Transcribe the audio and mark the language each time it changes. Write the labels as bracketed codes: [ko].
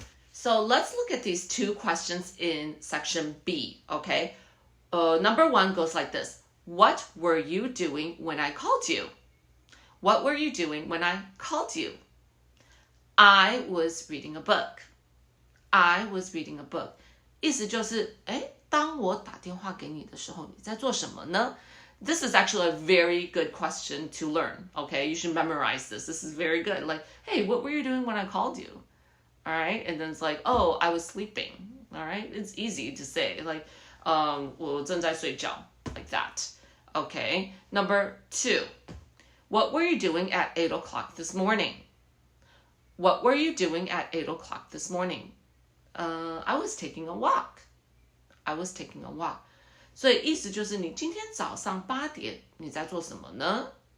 [en] So let's look at these 2 questions in section B. Okay, number 1 goes like this. What were you doing when I called you? What were you doing when I called you? I was reading a book. I was reading a book. [zh] 意思就是，当我打电话给你的时候，你在做什么呢？ [en] This is actually a very good question to learn. Okay, you should memorize this. This is very good. Like, hey, what were you doing when I called you? All right, and then it's like, oh, I was sleeping. All right, it's easy to say. Like, [zh] 我正在睡觉. [en] Like that. Okay, number 2. What were you doing at 8 o'clock this morning? What were you doing at 8 o'clock this morning? I was taking a walk. I was taking a walk. [zh] 所以意思就是你今天早上8点你在做什么呢？